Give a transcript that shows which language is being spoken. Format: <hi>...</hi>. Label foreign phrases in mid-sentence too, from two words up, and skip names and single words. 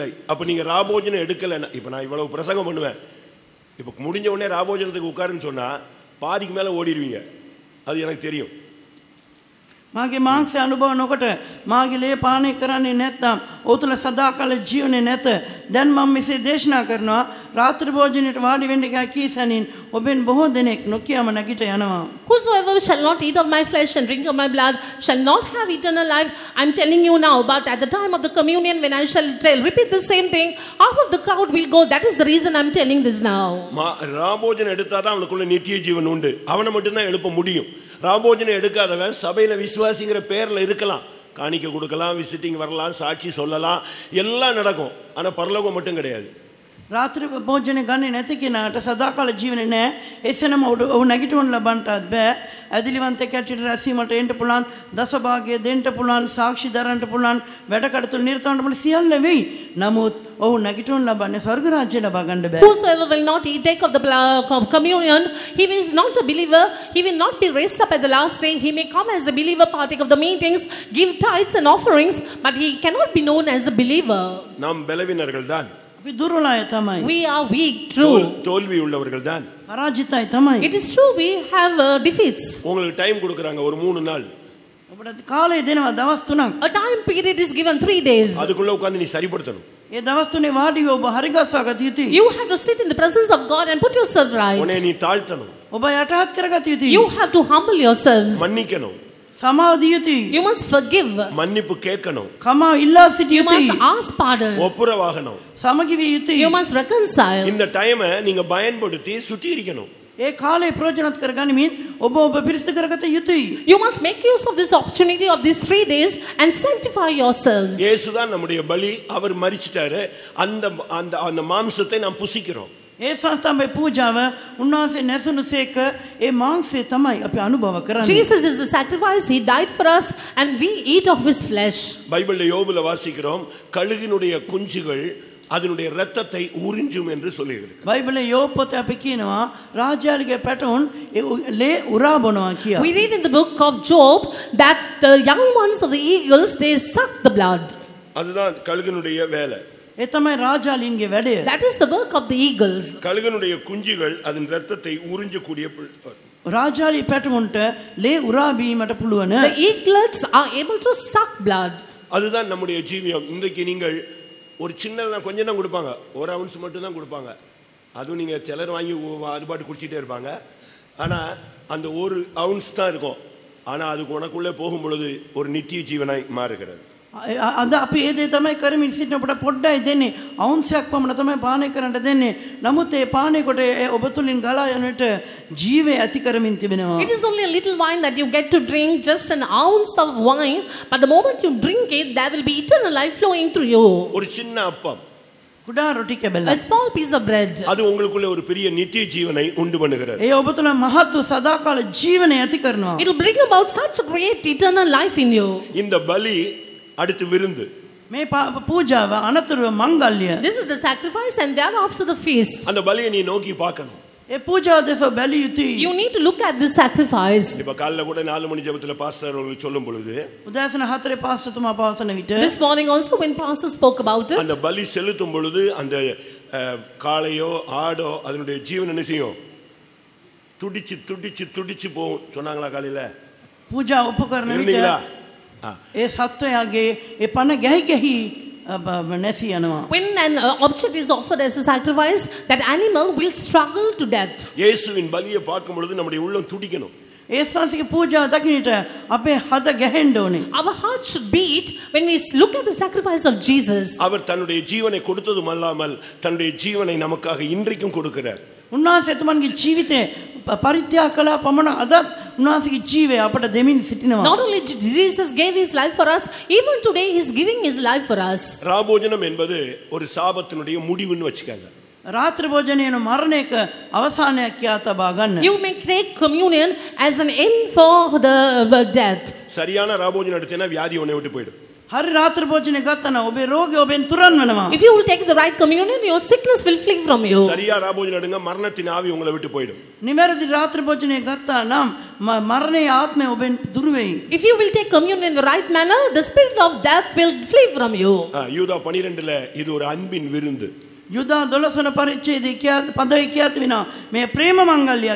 <ta>அப்போ நீங்கள் ராபோஜனம் எடுக்கலைன்னா, இப்போ நான் இவ்வளவு பிரசங்கம் பண்ணுவேன், இப்போ முடிஞ்ச உடனே ராபோஜனத்துக்கு உட்காருன்னு சொன்னால் பாதிக்கு மேலே ஓடிடுவீங்க. அது எனக்கு தெரியும்.</ta> <si>මාගේ මාංශය අනුභව නොකොට මාගේ ලේ පානය කරන්නේ නැත්නම් ඔතුල සදාකාල ජීවනේ නැත. දැන් මම මෙසේ දේශනා කරනවා රාත්‍රී භෝජනයට වාඩි වෙන්න කීසනින් ඔබෙන් බොහෝ දෙනෙක් නොකියම නැගිට යනවා.</si> <en>Whosoever shall not eat of my flesh and drink of my blood shall not have eternal life. I'm telling you now, but at the time of the communion when I shall repeat the same thing, half of the crowd will go. That is the reason I'm telling this now.</en> <ta>ராபோஜனம் எடுத்தாதான் அவனுக்குள்ள நித்திய ஜீவன் உண்டு. அவனை மட்டும்தான் எழுப்ப முடியும். ராபோஜனம் எடுக்காதவன் சபையில் விசுவாசிங்கிற பேரில் இருக்கலாம், காணிக்க கொடுக்கலாம், விசிட்டிங் வரலாம், சாட்சி சொல்லலாம், எல்லாம் நடக்கும். ஆனால் பரலோகம் மட்டும் கிடையாது.</ta> <si>රාත්‍රී භෝජනේ ගන්නේ නැති කෙනාට සදාකාල ජීවනේ නැහැ. එසේනම ඔහු නැගිටවන්න ලබන්නත් බෑ. ඇදිලිවන්ත කැටියට රැසීමට එන්න පුළුවන්, දසභාගය දෙන්න පුළුවන්, සාක්ෂි දරන්න පුළුවන්, වැඩ කටයුතු නිරතවන්න පුළුවන්, සියල්ල වෙයි. නමුත් ඔහු නැගිටවන්න ලබන්නේ ස්වර්ග රාජ්‍යය ලබා ගන්න බෑ.</si> <en>Whosoever will not take of the communion, he is not a believer. He will not be raised up at the last day. He may come as a believer, partake of the meetings, give tithes and offerings, but he cannot be known as a believer.</en> <ta>நாம் பலவீனர்கள் தான்.</ta> <si>අපි දුර්වලයි තමයි.</si> <en>We are weak, true.</en> <ta>தோல்வி உள்ளவர்கள் தான்.</ta> <si>පරාජිතයි තමයි.</si> <en>It is true, we have defeats.</en> <ta>உங்களுக்கு டைம் கொடுக்குறாங்க ஒரு 3 நாள்.</ta> <si>ඔබට කාලය දෙනවා දවස් 3ක්.</si> <en>A time period is given 3 days.</en> <ta>அதுக்குள்ள உட்கார்ந்து நீ சரிப்படுத்தணும்.</ta> <si>ඒ දවස් 3 වාඩි ඔබ හරිගස්වා ගත යුතුයි.</si> <en>You have to sit in the presence of God and put yourself right.</en> <ta>உன்னை நீ தாழ்த்தணும்.</ta> <si>ඔබ යටහත් කරගත යුතුයි.</si> <en>You have to humble yourselves.</en> <ta>மன்னிக்கணும்.</ta> <si>සමාව දිය යුතුයි.</si> <en>You must forgive.</en> <ta>மன்னிப்பு கேட்கணும்.</ta> <si>කමාව ඉල්ලා සිටිය</si> <en>You</en> <si>යුතුයි.</si> <en>must ask pardon.</en> <ta>ஒப்புரவாகணும்.</ta> <si>සමගි විය යුතුයි.</si> <en>You must reconcile.</en> <ta>இந்த டைமை நீங்க பயன்படுத்தி சுத்திகரிக்கணும்.</ta> <si>ඒ කාලේ ප්‍රයෝජනවත් කරගනිමින් ඔබ පිරිසිදු කරගත යුතුයි.</si> <en>You must make use of this opportunity of these 3 days and sanctify yourselves.</en> <ta>இயேசுதான் நம்முடைய பலி. அவர் மரிச்சிட்டாரு. அந்த அந்த அந்த மாம்சத்தை நாம் புசிக்கிறோம்.</ta> <si>ඒ සංස්ථාවේ පූජාව උන්වහන්සේ නැසුණු සේක ඒ මාංශය තමයි අපි අනුභව කරන්නේ.</si> <en>Jesus is the sacrifice. He died for us and we eat of his flesh.</en> <ta>பைபிள்ல யோபுல வாசிக்கிறோம், கழுகினுடைய குஞ்சுகள் அதனுடைய இரத்தத்தை உறிஞ்சும் என்று சொல்லுகிறது.</ta> <si>බයිබලයේ යෝබ් පොතේ අපි කියනවා රාජ්‍යයේ පැටවුන් ලේ උරා බොනවා කියලා.</si> <en>We read in the book of Job that the young ones of the eagles, they suck the blood.</en> <ta>அதுதான் கழுகினுடைய வேலை.</ta> <si>ඒ තමයි රාජාලින්ගේ වැඩය.</si> <en>That is the work of the eagles.</en> <ta>கழுகினுடைய குஞ்சுகள் அதன் இரத்தத்தை உறிஞ்சக்கூடிய</ta> <si>රාජාලි පැටවුන්ට ලේ උරා බීමට පුළුවන්.</si> <en>The eaglets are able to suck blood.</en> <ta>அதுதான் நம்முடைய ஜீவியம். இன்றைக்கு நீங்கள் ஒரு சின்னதான் கொஞ்சம் தான் கொடுப்பாங்க, 1 ounce மட்டும் தான் கொடுப்பாங்க. அதுவும் நீங்கள் சிலர் வாங்கி அது பாட்டு குடிச்சிட்டே இருப்பாங்க. ஆனால் அந்த 1 ounce தான் இருக்கும். ஆனால் அதுக்கு உனக்குள்ளே போகும் பொழுது ஒரு நித்திய ஜீவனாய் மாறுகிறது.</ta> <si>අද අපි ඒ දේ තමයි කරමින් සිටින අපට පොඩ්ඩයි දෙන්නේ. අවුන්සයක් පමණ තමයි පානය කරන්න දෙන්නේ. නමුත් ඒ පානය කොට ඔබ තුලින් ගලා යනට ජීවය ඇති කරමින් තිබෙනවා.</si> <en>It is only a little wine that you get to drink, just an ounce of wine, but the moment you drink it, there will be eternal life flowing through you.</en> <ta>ஒரு சின்ன அப்பம்,</ta> <si>කුඩා රොටි කැබල්ල.</si> <en>A small piece of bread.</en> <ta>அது உங்களுக்குள்ள ஒரு பெரிய நித்திய ஜீவனை உண்டு பண்ணுகிறது.</ta> <si>ඒ ඔබ තුල මහත් වූ සදාකාල ජීවනය ඇති කරනවා.</si> <en>It will bring about such a great eternal life in you.</en> <ta>இந்த பலி அடுத்து விருந்து.</ta> <si>මේ පූජාව අනතුරුව මංගල්‍ය.</si> <en>This is the sacrifice and thereafter the feast.</en> <ta>அந்த பலியை நீ நோக்கி பார்க்கணும்.</ta> <si>ඒ පූජාව දෙස බැලිය යුතුයි.</si> <en>You need to look at this sacrifice.</en> <ta>இப்ப காலைல கூட 4 மணி ஜெபத்துல பாஸ்டர் அவர்கள் சொல்லும் பொழுது</ta> <si>උදෑසන 4 පාස්ටර්තුමා පවසන විට</si> <en>This morning also when pastor spoke about it,</en> <ta>அந்த பலி செலுத்தும் பொழுது அந்த காளையோ ஆடோ அதனுடைய ஜீவன் என்ன செய்யும்? துடிச்சு துடிச்சு துடிச்சு போகும் சொன்னாங்களா காலையில?</ta> <si>පූජා උපකරන විට</si> <ta>இருந்தீங்களா?</ta> <si>ඒ සත්වයාගේ ඒ පණ ගැහි ගැහි නැසී යනවා.</si> <en>when an object is offered as a sacrifice, that animal will struggle to death.</en> <ta>இயேசுவின் பலியை பார்க்கும் பொழுது நம்முடைய உள்ளம் துடிக்கணும்.</ta> <si>ඒස්වාසික පූජාව දකින්නට අපේ හද ගැහෙන්න ඕනේ.</si> <en>Our heart should beat when we look at the sacrifice of Jesus.</en> <ta>அவர் தன்னுடைய ஜீவனை கொடுத்ததும் அல்லாமல் தன்னுடைய ஜீவனை நமக்காக இன்றைக்கும் கொடுக்கிறார்.</ta> <si>උන්වහන්සේ එතුමන්ගේ ජීවිතේ පරිත්‍යාග කළා පමණ අදත් උන්වහන්සේගේ ජීවය අපට දෙමින් සිටිනවා.</si> <en>Not only Jesus gave his life for us, even today he is giving his life for us.</en> <ta>ராபோஜனம் என்பது ஒரு சாபத்தினுடைய முடிவுன்னு வச்சுக்காங்க.</ta> <si>රාත්‍රී භෝජනයන මරණයක අවසානයක් කියා තබා ගන්න.</si> <en>You may take communion as an end for the death.</en> <ta>சரியான ராபோஜனம் எடுத்தேன்னா வியாதி உன்னை விட்டு போயிடும்.</ta> <si>හරි රාත්‍රී භෝජනය ගත්තා නම් ඔබේ රෝගය ඔබෙන් තුරන් වෙනවා.</si> <en>If you will take the right communion, your sickness will flee from you.</en> <ta>சரியா ராபோஜனம் எடுங்க மரணத்தின் ஆவி உங்களை விட்டு போயிடும்.</ta> <si>නිවැරදි රාත්‍රී භෝජනය ගත්තා නම් මරණයේ ආත්මය ඔබෙන් දුර වෙයි.</si> <en>If you will take communion in the right manner, the spirit of death will flee from you.</en> <ta>யூதா 12ல இது ஒரு அன்பின் விருந்து.</ta> <si>යුදා 12 වන පරිච්ඡේදයේ පදයේ කියා තිබෙනවා මේ ප්‍රේම මංගල්‍යයක්</si>